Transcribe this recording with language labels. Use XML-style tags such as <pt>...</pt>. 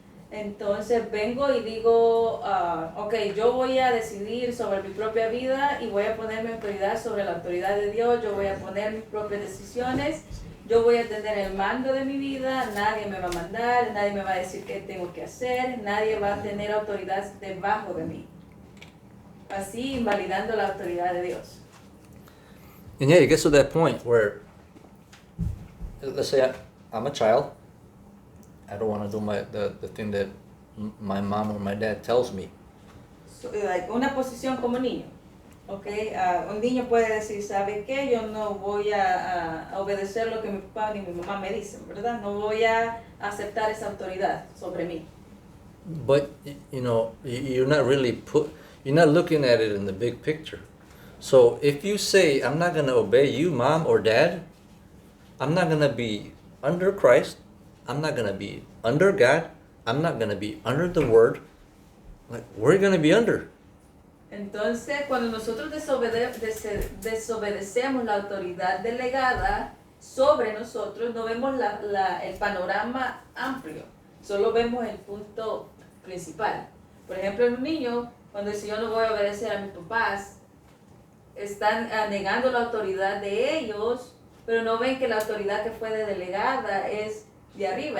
<es>Entonces vengo y digo, ok, yo voy a decidir sobre mi propia vida y voy a poner mi autoridad sobre la autoridad de Dios, yo voy a poner mis propias decisiones, yo voy a tener el mando de mi vida, nadie me va a mandar, nadie me va a decir qué tengo que hacer, nadie va a tener autoridad debajo de mí. Así invalidando la autoridad de Dios.</es> <en>And yeah, it gets to that point where, let's say I'm a child. I don't want to do the thing that my mom or my dad tells me.</en> <es>Una posición como niño. Okay, un niño puede decir, ¿sabe qué? Yo no voy a obedecer lo que mi papá ni mi mamá me dicen, ¿verdad? No voy a aceptar esa autoridad sobre mí.</es> <en>But you're not looking at it in the big picture. So if you say, I'm not going to obey you, mom or dad, I'm not going to be under Christ, I'm not going to be under God, I'm not going to be under the Word, like, where are you going to be under?</en> <es>Entonces, cuando nosotros desobedecemos la autoridad delegada sobre nosotros, no vemos el panorama amplio, solo vemos el punto principal. Por ejemplo, un niño, cuando dice yo no voy a obedecer a mis papás, están negando la autoridad de ellos, pero no ven que la autoridad que fue delegada es de arriba.</es>